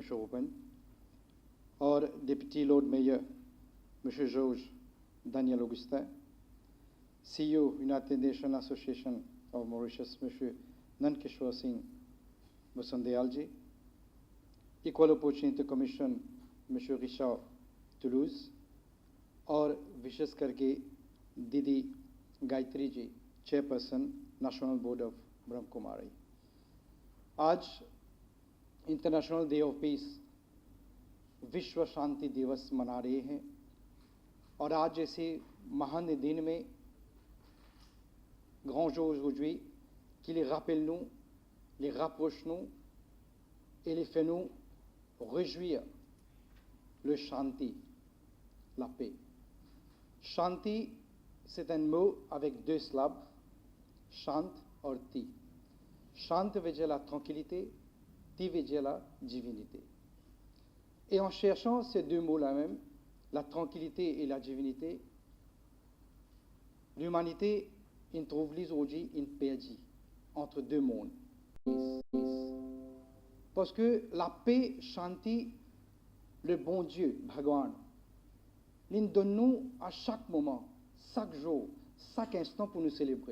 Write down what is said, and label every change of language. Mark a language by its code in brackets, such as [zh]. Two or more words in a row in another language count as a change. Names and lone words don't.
[en] Rupen, और Deputy Lord Mayor M. Georges Daniel Augustin, CEO United Nations Association of Mauritius M. Nankeshwar Singh Busundayal, Equal Opportunity Commission M. Richard Toulouse, [hi] और विशेष करके दीदी गायत्री जी, [en] chairperson National Board of Brahma Kumari. [hi] आज [en] International Day of Peace, [hi] विश्व शांति दिवस मना रहे हैं, और आज जैसे महान दिन में [fr] grand jour aujourd'hui qui les rappelle nous, les rapproche nous et les fait nous réjouir le shanti, la paix. Shanti, c'est un mot avec deux syllabes, shant और ti. Shant veut dire la tranquillité, ti veut dire la divinité. Et en cherchant ces deux mots-là même, la tranquillité et la divinité, l'humanité trouve aujourd'hui une perdue entre deux mondes. Parce que la paix, Shanti, le bon Dieu, Bhagwan, il donne nous à chaque moment, chaque jour, chaque instant pour nous célébrer.